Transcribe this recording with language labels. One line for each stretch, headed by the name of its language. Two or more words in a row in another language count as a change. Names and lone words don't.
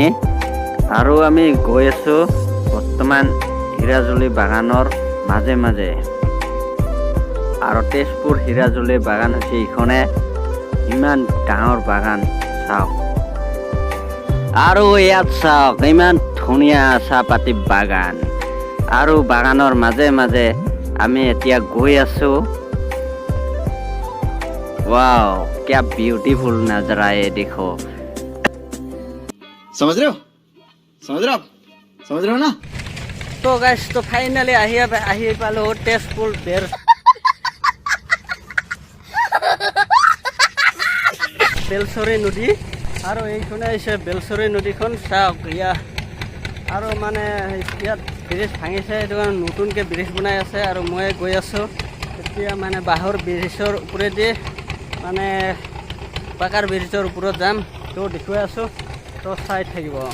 Assamese: আৰু আমি গৈ আছোঁ বৰ্তমান হিৰাজুলি বাগানৰ মাজে মাজে, আৰু তেজপুৰ হিৰাজুলি বাগান হৈছে ইখনে ইমান ডাঙৰ বাগান চাওক, আৰু ইয়াত চাওক ইমান ধুনীয়া চাহপাতি বাগান, আৰু বাগানৰ মাজে মাজে আমি এতিয়া গৈ আছোঁ।
Hindi: वाओ, क्या ब्यूटीफुल नजरा है, देखो। समझ रहे हो ना?
Assamese: तो गाइस, तो फाइनली আহি পালোঁ তেজপুৰ বেলচৰী নদী, और এইখনে হৈছে বেলচৰী নদীখন চাওক। আৰু মানে ইয়াত ব্ৰিজ ভাঙিছে, এইটো নতুনকৈ ব্ৰিজ বনাই আছে আৰু মই গৈ আছোঁ এতিয়া মানে বাঁহৰ ব্ৰিজৰ ওপৰেদি, মানে পাকাৰ ব্ৰিজৰ ওপৰত যাম। তো দেখুৱাই আছোঁ, তো চাই থাকিব।